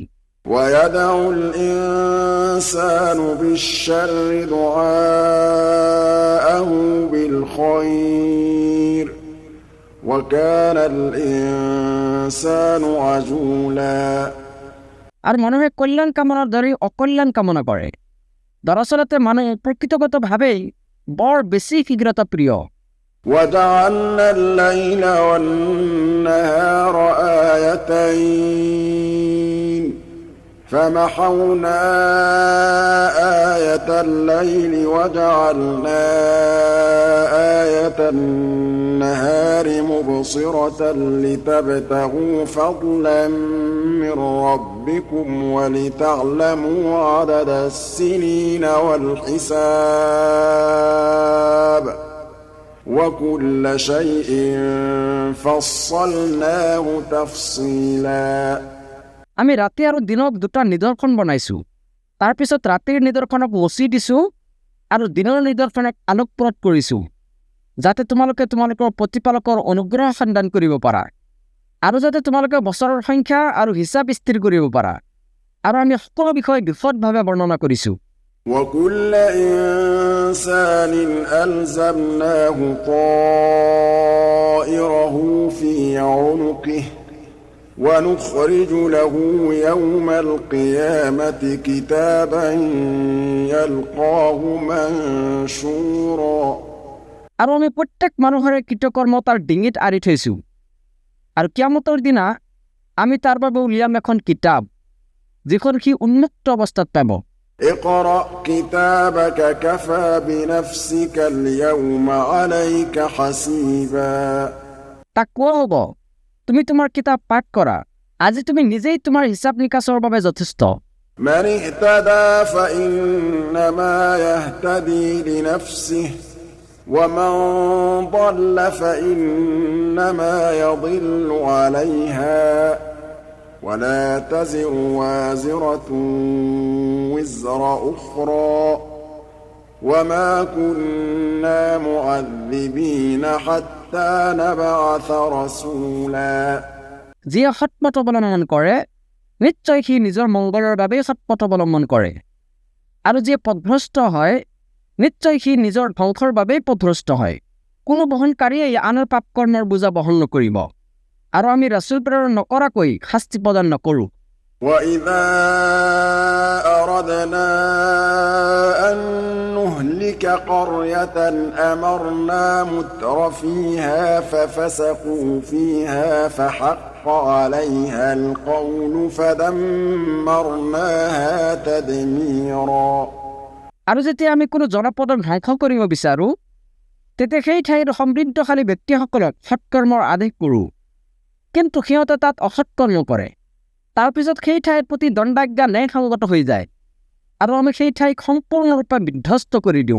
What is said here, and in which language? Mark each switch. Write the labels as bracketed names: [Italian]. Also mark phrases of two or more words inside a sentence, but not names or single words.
[Arabic] ويدعو الإنسان بالشر دعاءه بالخير وكان الإنسان عجولا [Assamese] আৰু মানুহে কল্যাণ কামনাৰ দৰে অকল্যাণ কামনা কৰে দৰাচলতে মানুহ প্ৰকৃতগতভাৱেই বৰ বেছি শীঘ্ৰতা প্ৰিয় [Arabic] وجعلنا الليل والنهار آيتين فمحونا آية الليل وجعلنا آية النهار مبصرة لتبتغوا فضلا من ربكم ولتعلموا عدد السنين والحساب وكل شيء فصلناه تفصيلا [Assamese] আমি ৰাতি আৰু দিনক দুটা নিদৰ্শন বনাইছোঁ তাৰপিছত ৰাতিৰ নিদৰ্শনক মচি দিছোঁ আৰু দিনৰ নিদৰ্শনক আলোকপ্ৰদ কৰিছোঁ যাতে তোমালোকে তোমালোকৰ প্ৰতিপালকৰ অনুগ্ৰহ সন্ধান কৰিব পাৰা আৰু যাতে তোমালোকে বছৰৰ সংখ্যা আৰু হিচাপ স্থিৰ কৰিব পাৰা আৰু আমি সকলো বিষয় বিশদভাৱে বৰ্ণনা কৰিছোঁ [Arabic] وكل إنسان ألزمناه طائره في عنقه ونخرج له يوم القيامة كتابا يلقاه منشورا [Assamese] আৰু আমি প্ৰত্যেক মানুহৰে কৃতকৰ্ম তাৰ ডিঙিত আঁৰি থৈছোঁ আৰু কিয়ামতৰ দিনা আমি তাৰ বাবে উলিয়াম এখন কিতাপ যিখন সি উন্মুক্ত অৱস্থাত পাব [Arabic] اقرأ كتابك كفى بنفسك اليوم عليك حسيبا [Assamese] তাক কোৱা হ'ব তুমি তোমাৰ কিতাপ পাঠ কৰা আজি তুমি নিজেই তোমাৰ হিচাপ নিকাচৰ বাবে যথেষ্ট [Arabic] من اهتدى فإنما يهتدي لنفسه ومن ضل فإنما يضل عليها ولا تزر وازرة وزر أخرى وما كنا معذبين حتى نبعث رسولا [Assamese] যিয়ে সৎপথ অৱলম্বন কৰে নিশ্চয় সি নিজৰ মংগলৰ বাবেই সৎপথ অৱলম্বন কৰে আৰু যিয়ে পথভ্ৰষ্ট হয় নিশ্চয় সি নিজৰ ধ্বংসৰ বাবেই পথভ্ৰষ্ট হয় কোনো বহনকাৰীয়ে আনৰ পাপ কৰ্মৰ বোজা বহন নকৰিব আৰু আমি ৰাসূল প্ৰেৰণ নকৰাকৈ শাস্তি প্ৰদান নকৰোঁ [Arabic] وإذا أردنا أن نهلك قرية أمرنا متر فيها ففسقوا فيها فحق عليها القول فدمرناها تدميرا [Assamese] আৰু যেতিয়া আমি কোনো জনপদক ধ্বংস কৰিব বিচাৰোঁ তেতিয়া সেই ঠাইৰ সমৃদ্ধশালী ব্যক্তিসকলক সৎকৰ্মৰ আদেশ কৰোঁ কিন্তু সিহঁতে তাত অসৎকৰ্ম কৰে তাৰপিছত সেই ঠাইৰ প্ৰতি দণ্ডাজ্ঞা ন্যায়সংগত হৈ যায় আৰু আমি সেই ঠাইক সম্পূৰ্ণৰূপে বিধ্বস্ত কৰি দিওঁ